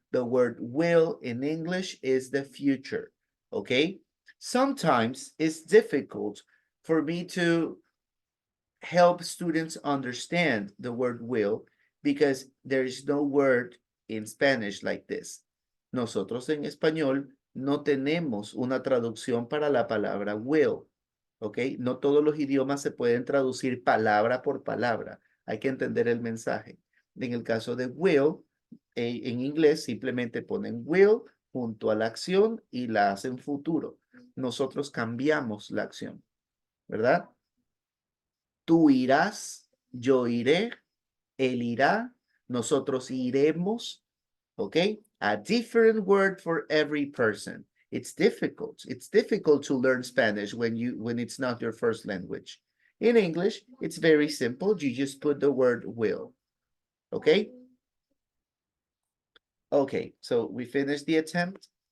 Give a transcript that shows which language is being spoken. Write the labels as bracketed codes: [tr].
[en] The word will in English is the future, okay? Sometimes it's difficult for me to help students understand the word will because there is no word in Spanish like this. [es] Nosotros en español no tenemos una traducción para la palabra will, ¿ok? No todos los idiomas se pueden traducir palabra por palabra. Hay que entender el mensaje. En el caso de will, en inglés simplemente ponen will junto a la acción y la hacen futuro. Nosotros cambiamos la acción, ¿verdad? Tú irás, yo iré, él irá, nosotros iremos, okay? [en] A different word for every person. It's difficult. It's difficult to learn Spanish when it's not your first language. In English, it's very simple. You just put the word will, okay? Okay, so we finished the attempt.